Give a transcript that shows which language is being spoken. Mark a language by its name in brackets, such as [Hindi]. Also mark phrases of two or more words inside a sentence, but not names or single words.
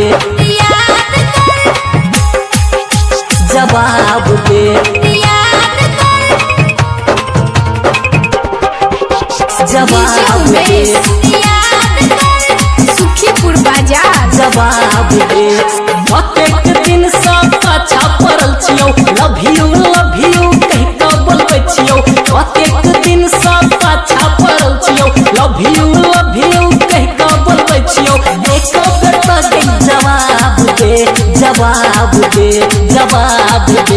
[Maithili] याद कर, जवाब दे याद कर, जवाब दे याद कर, सुखीपुर बाजार जवाब दे कतेक दिन से पाछा पड़ल छियौ [English] love you [Maithili] कहि कऽ बोलबै छियौ कतेक दिन से पाछा पड़ल छियौ [English] love you [Maithili] कहि कऽ बोलबै छियौ एक बेर तऽ जवाब दे जवाब दे जवाब दे